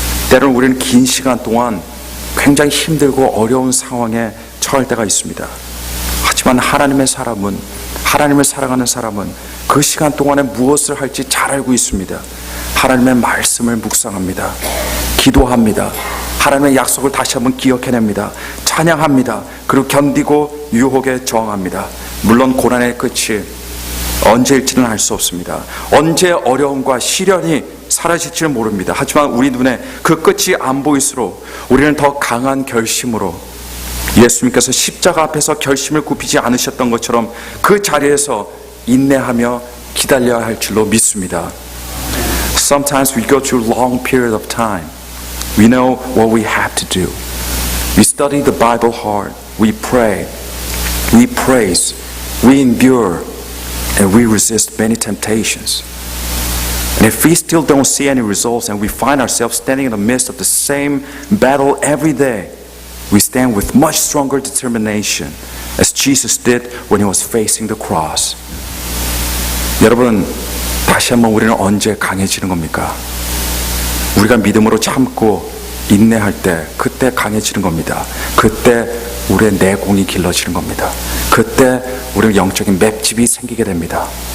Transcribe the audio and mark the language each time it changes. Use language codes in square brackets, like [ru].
[ko] 때로는 우리는 긴 시간 동안 굉장히 힘들고 어려운 상황에 처할 때가 있습니다. 하지만 하나님을 사랑하는 사람은 그 시간 동안에 무엇을 할지 잘 알고 있습니다. 하나님의 말씀을 묵상합니다. 기도합니다. 하나님의 약속을 다시 한번 기억해냅니다. 찬양합니다. 그리고 견디고 유혹에 저항합니다. 물론 고난의 끝이 언제일지는 알 수 없습니다. 언제 어려움과 시련이 사라질지는 모릅니다. 하지만 우리 눈에 그 끝이 안 보일수록 우리는 더 강한 결심으로, 예수님께서 십자가 앞에서 결심을 굽히지 않으셨던 것처럼 그 자리에서 인내하며 기다려야 할 줄로 믿습니다. [en] Sometimes we go through long period of time. We know what we have to do. We study the Bible hard. We pray. We praise. We endure. And we resist many temptations. And if we still don't see any results and we find ourselves standing in the midst of the same battle every day, we stand with much stronger determination as Jesus did when He was facing the cross. [ko] 여러분, 다시 한번 우리는 언제 강해지는 겁니까? 우리가 믿음으로 참고 인내할 때, 그때 강해지는 겁니다. 그때 우리의 내공이 길러지는 겁니다. 그때 우리는 영적인 맷집이 생기게 됩니다.